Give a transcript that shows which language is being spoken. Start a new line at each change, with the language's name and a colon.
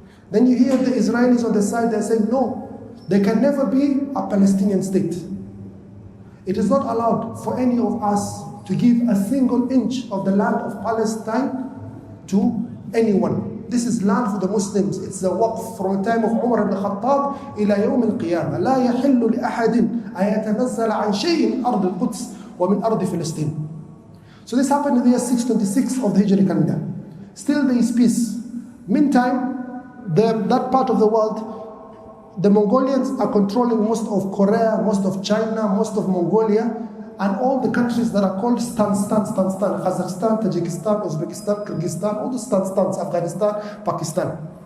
English: Then you hear the Israelis on the side, they're saying, no, there can never be a Palestinian state. It is not allowed for any of us to give a single inch of the land of Palestine to anyone. This is land for the Muslims. It's the waqf from the time of Umar ibn Khattab ila yawm al-qiyamah.
Arabic: لا يحل لأحد أن يتنزل عن شيء من أرض القدس ومن أرض فلسطين.
English: So this happened in the year 626 of the Hijri calendar. Still there is peace. Meantime, that part of the world, the Mongolians are controlling most of Korea, most of China, most of Mongolia, and all the countries that are called Stan, Kazakhstan, Tajikistan, Uzbekistan, Kyrgyzstan, all the stans, Afghanistan, Pakistan.